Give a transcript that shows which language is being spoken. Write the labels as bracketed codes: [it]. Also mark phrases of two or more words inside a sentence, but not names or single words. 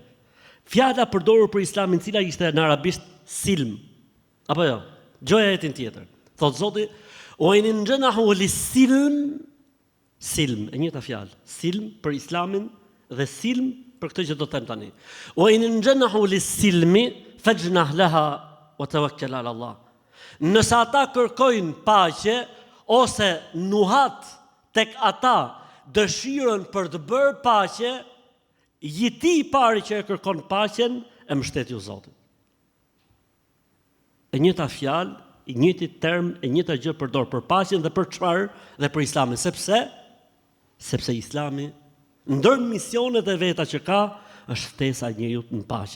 [sq] Fjala përdorur për Islamin, cila ishte në arabisht silm. Apo jo? Gjoja jetin tjetër. Thot Zoti, [ar] وإن جنحوا للسلم, [sq] silm, e njëjta fjalë. Silm për Islamin dhe silm për këtë që do të them tani. [ar] وإن جنحوا للسلم فاجنح لها وتوكل على الله. [sq] Nëse ata kërkojnë paqe ose nuhat tek ata dëshirën për të bërë paqe, jeti i pari që e kërkon paqen e mbështet ju Zotit. E njëjta fjalë, i njëjti term, e njëjta gjë përdor për paqen dhe për çfarë dhe për Islamin, sepse Islami ndër misionet e veta që ka është ftesa e njeriu në paqe.